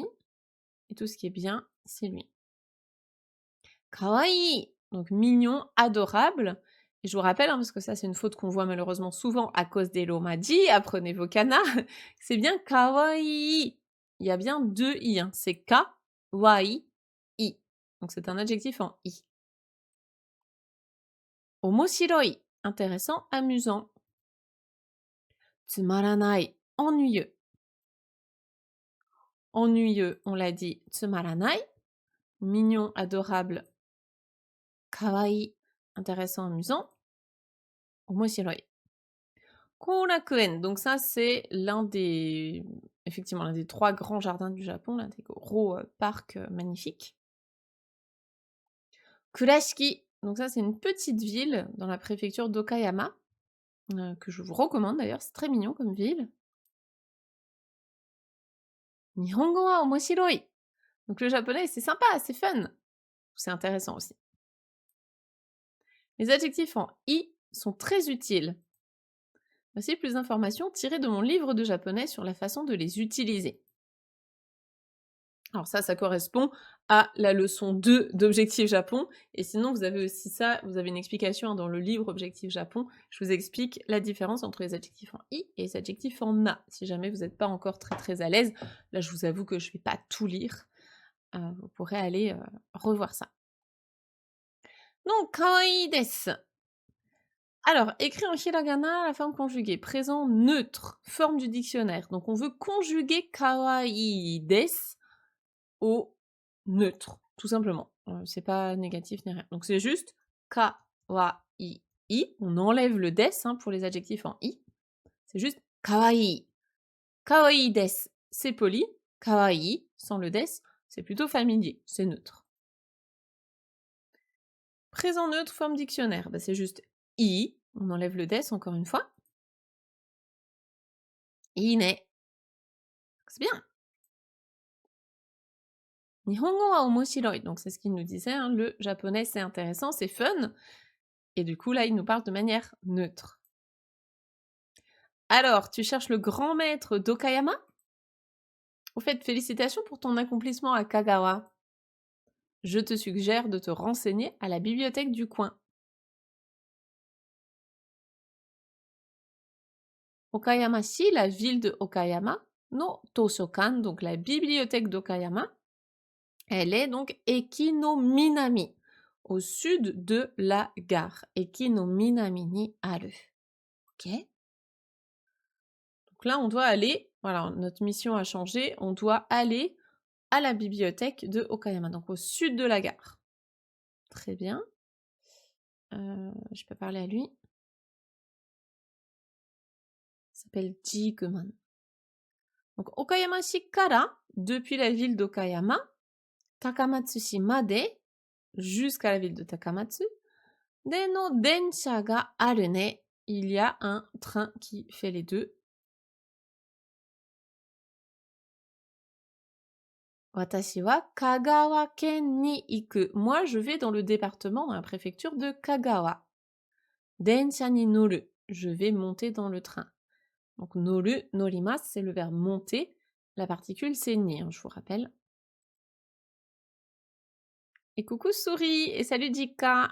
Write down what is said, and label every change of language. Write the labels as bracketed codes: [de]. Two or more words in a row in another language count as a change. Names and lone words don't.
[fr] Et tout ce qui est bien, c'est lui. Kawaii, donc mignon, adorable. Et je vous rappelle, parce que ça c'est une faute qu'on voit malheureusement souvent à cause des lomadji, apprenez vos kanas, c'est bien kawaii. Il y a bien deux i, c'est ka-wai, i. Donc c'est un adjectif en i. Omoshiroi, intéressant, amusant. Tsumaranai, ennuyeux. Ennuyeux, on l'a dit, tsumaranai. Mignon, adorable, kawaii, intéressant, amusant. Omoshiroi. Korakuen, donc ça c'est effectivement l'un des 3 grands jardins du Japon, l'un des gros parcs magnifiques. Kurashiki, donc ça c'est une petite ville dans la préfecture d'Okayama, que je vous recommande d'ailleurs, c'est très mignon comme ville. [ja] 日本語は面白い, [fr] donc le japonais c'est sympa, c'est fun, c'est intéressant aussi. Les adjectifs en i sont très utiles. Voici plus d'informations tirées de mon livre de japonais sur la façon de les utiliser. Alors ça correspond à la leçon 2 d'Objectif Japon. Et sinon, vous avez aussi ça, vous avez une explication dans le livre Objectif Japon. Je vous explique la différence entre les adjectifs en i et les adjectifs en na. Si jamais vous n'êtes pas encore très à l'aise, là je vous avoue que je ne vais pas tout lire. Vous pourrez aller revoir ça. Donc, [ja] 可愛いです. [fr] Alors, écrit en hiragana, la forme conjuguée, présent neutre, forme du dictionnaire. Donc on veut conjuguer [ja] 可愛いです [fr] au neutre, tout simplement. C'est pas négatif ni rien. Donc c'est juste kawaii. On enlève le des pour les adjectifs en i. C'est juste kawaii. [ja] 可愛いです, [fr] c'est poli. Kawaii, sans le des, c'est plutôt familier, c'est neutre. Présent neutre, forme dictionnaire, c'est juste i. On enlève le des encore une fois. Ine. C'est bien. [ja] 日本語は面白い. [fr] Donc c'est ce qu'il nous disait, le japonais c'est intéressant, c'est fun. Et du coup là il nous parle de manière neutre. Alors, tu cherches le grand maître d'Okayama? Au fait, félicitations pour ton accomplissement à Kagawa. Je te suggère de te renseigner à la bibliothèque du coin. Okayama-shi, la ville de Okayama, [ja] の図書館, [fr] donc la bibliothèque d'Okayama, elle est donc [ja] 駅の南, [fr] au sud de la gare. [ja] 駅の南にある. [fr] Ok? Donc là, on doit aller, voilà, notre mission a changé, on doit aller à la bibliothèque de Okayama, donc au sud de la gare. Très bien. Je peux parler à lui. Il s'appelle Jiguman. [ja] Donc 岡山市から, [fr] depuis la ville d'Okayama, [ja] 高松市まで, [fr] jusqu'à la ville de Takamatsu, [ja] での電車があるね, [fr] il y a un train qui fait les deux. [ja] 私は香川県に行く. [fr] Moi, je vais dans le département, dans la préfecture de Kagawa. [ja] 電車に乗る. [fr] Je vais monter dans le train. Donc [ja] 乗る、乗ります, [fr] c'est le verbe monter. La particule, c'est ni, je vous rappelle. Et coucou Souris, et salut Jika.